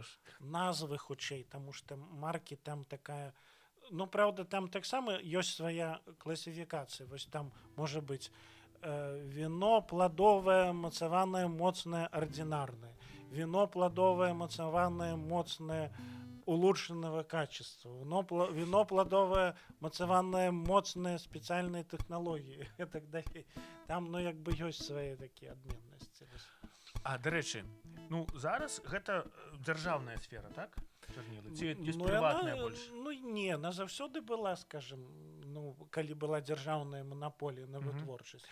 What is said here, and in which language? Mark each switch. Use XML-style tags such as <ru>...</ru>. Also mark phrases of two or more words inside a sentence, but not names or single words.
<be>Назвы хутчэй, таму што маркі там такая... Ну, правда, там таксама ёсць свая класіфікацыя. Вось там можа быць віно пладовае, мацаванае, моцнае, ардынарнае. Віно пладовае, мацаванае, моцнае,</be> <ru>улучшенного качества. Вино плодовое, мацаванное, моцное, специальные технологии и так далее.</ru> <be>Там, ну, як бы ёсць свае такія адменнасці. А, дарэчы, ну, зараз гэта дзяржаўная сфера, так? Чарнілы? Ці ёсць прыватная больш? Ну, не, она заўсёды была, скажем, ну, калі была дзяржаўная манаполія на вытворчасць.</be>